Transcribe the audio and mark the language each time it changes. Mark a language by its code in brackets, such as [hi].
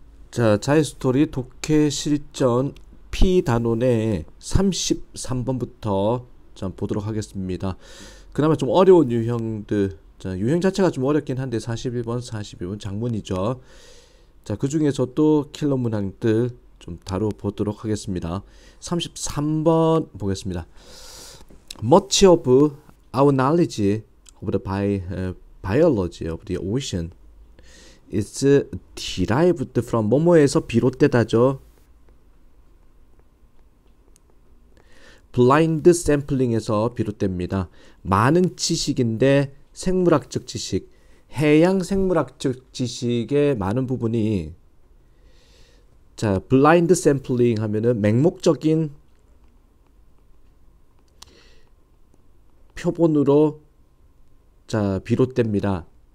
[ko] 자, 자이스토리 독해 실전 P 단원의 33번부터 좀 보도록 하겠습니다. 그나마 좀 어려운 유형들, 자, 유형 자체가 좀 어렵긴 한데 41번, 42번 장문이죠. 자, 그 중에서 또 킬러 문항들 좀 다뤄보도록 하겠습니다. 33번 보겠습니다. [en] Much of our knowledge of the biology of the ocean is derived from [ko] 뭐뭐에서 비롯되다죠. blind sampling에서 비롯됩니다. 많은 지식인데 생물학적 지식, 해양 생물학적 지식의 많은 부분이 자, blind sampling 하면은 맹목적인 표본으로 자, 비롯됩니다.